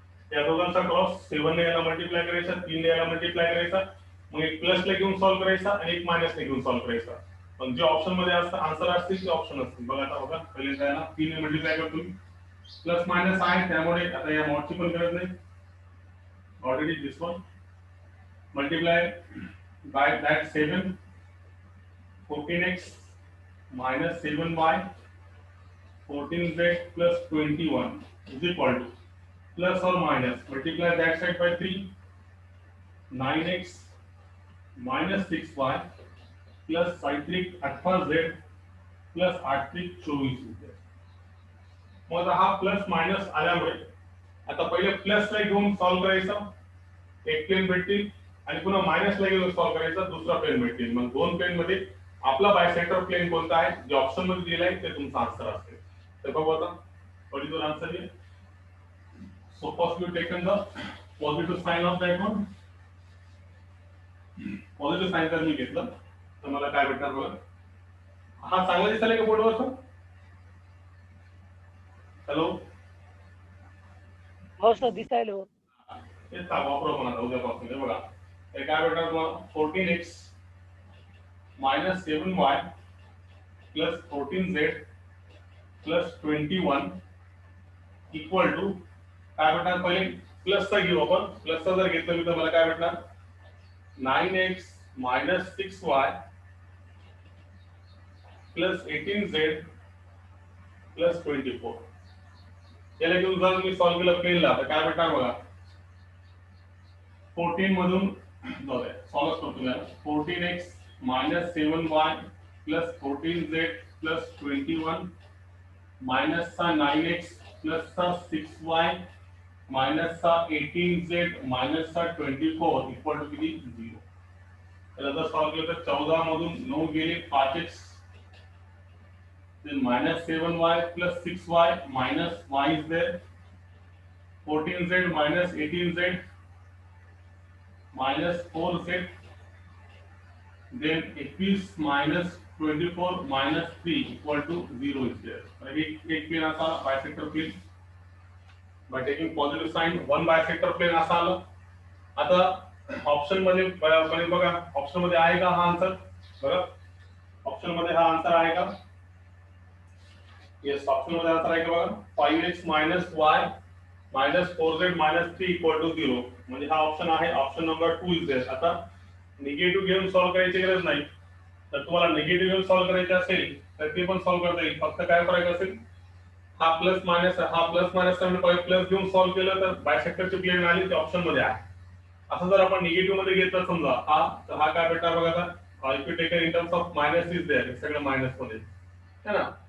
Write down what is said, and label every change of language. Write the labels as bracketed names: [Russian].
[Marathi] त्या दोघांचा क्रॉस 7 ने याला मल्टिप्लाय करायचा, 3 ने याला मल्टिप्लाय करायचा, मग एक प्लस ला घेऊन सॉल्व्ह करायचा आणि एक मायनस ने घेऊन सॉल्व्ह करायचा. पण जे ऑप्शन मध्ये असतं आन्सर असतील ते ऑप्शन असतील. बघा आता बघा पहिले याला 3 ने मल्टिप्लाय करतो, प्लस मायनस आहे त्यामुळे आता या मॉडची पण गरज नाही. [English] Already this one multiply by that 7 14x minus 7y 14z plus 21 is equal to plus or minus multiply that side by 3 9x minus 6y plus 5 18z plus 8 24. [Marathi] मग हा प्लस मायनस आल्यामुळे आता पहिले प्लस ला घेऊन सॉल्व्ह करायचा, एक plain भेटतील आणि पुन्हा मायनस ला घेऊन सॉल्व्ह करायचा, दुसरा प्लेन भेटतील. मग दोन प्लेन मध्ये आपला बायसेक्टर प्लेन कोणता आहे जे ऑप्शन मध्ये दिलेला आहे ते तुमचा आन्सर असेल. तर बघू आता what is your answer here. [English] So first you taken the positive sign of that one. [Marathi] Positive sign जर मी घेतलं तर मला काय भेटणार बघा. हा चांगला दिसला का बोर्डवरचा? हॅलो हो सर दिसायला हो. ते वापरू पण आता उद्यापासून. हे बघा हे काय भेटणार [English] तुम्हाला 14x minus 7y plus 14z plus 21 equal to काय भेटणार. [Marathi] पहिले प्लस चा घेऊ आपण. प्लस चा जर घेतलं तर मला काय भेटणार 9x minus 6y plus 18z plus 24. याला घेऊन जर मी सॉल्व्ह केलं प्लेनला तर काय भेटणार बघा 14 मधून जाऊया सॉल्व्ह करतो मी. [English] 14x minus 7y plus 14z plus 21 minus सा 9x plus सा 6y minus सा 18z minus सा 24 equal to किती 0. [Marathi] त्याला जर सॉल्व्ह केलं तर 14 मधून 9 गेले [English] 5x then minus 7y plus 6y minus y is there 14z minus 18z minus 4z then 21 minus 24 minus 3 equal to 0 is there. [Marathi] एक प्लेन असा bisector plain [English] by taking positive sign [Marathi] one bisector plain असा आलं. आता option मध्ये बघा option मध्ये आहे का हा आन्सर. बघा ऑप्शन मध्ये हा आन्सर आहे का. येस ऑप्शन मध्ये आन्सर आहे का बघा [English] 5x minus y minus 4z minus 3 equal to 0 [Marathi] म्हणजे हा ऑप्शन आहे. [English] Option number 2 is there. [Marathi] आता निगेटिव्ह घेऊन सॉल्व्ह करायची गरज नाही. तर तुम्हाला निगेटिव्ह घेऊन सॉल्व्ह करायचे असेल तर ते पण सॉल्व्ह करता येईल. फक्त काय करायचं असेल हा प्लस मायनस म्हणजे पहिले प्लस घेऊन सॉल्व्ह केलं तर बायसेक्टरची प्लेन आली ते ऑप्शन मध्ये आहे. असं जर आपण निगेटिव्ह मध्ये घेतलं समजा हा तर हा काय भेटणार बघा आता [English] if you take in terms of minus is there [Marathi] सगळं मायनस मध्ये है ना.